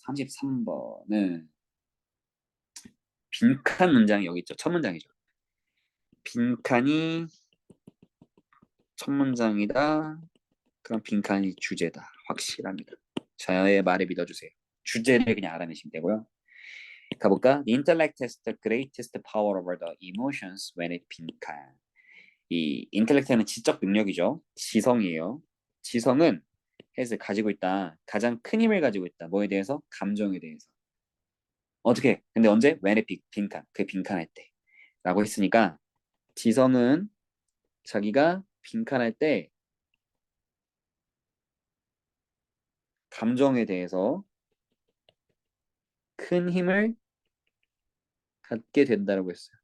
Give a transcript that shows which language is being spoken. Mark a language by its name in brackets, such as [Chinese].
[Korean] 33번은 빈칸 문장이 여기 있죠. 첫 문장이죠. 빈칸이 첫 문장이다. 그럼 빈칸이 주제다. 확실합니다. 저의 말에 믿어주세요. 주제를 그냥 알아내시면 되고요. 가볼까? [English] The intellect has the greatest power over the emotions when it 빈칸. [Korean] 이 인텔렉트는 지적 능력이죠. 지성이에요. 지성은 has 가지고 있다. 가장 큰 힘을 가지고 있다. 뭐에 대해서? 감정에 대해서. 어떻게? 근데 언제? [English] when it [Korean] 빈칸. 그 빈칸할 때. 라고 했으니까 지성은 자기가 빈칸할 때 감정에 대해서 큰 힘을 갖게 된다고 했어요.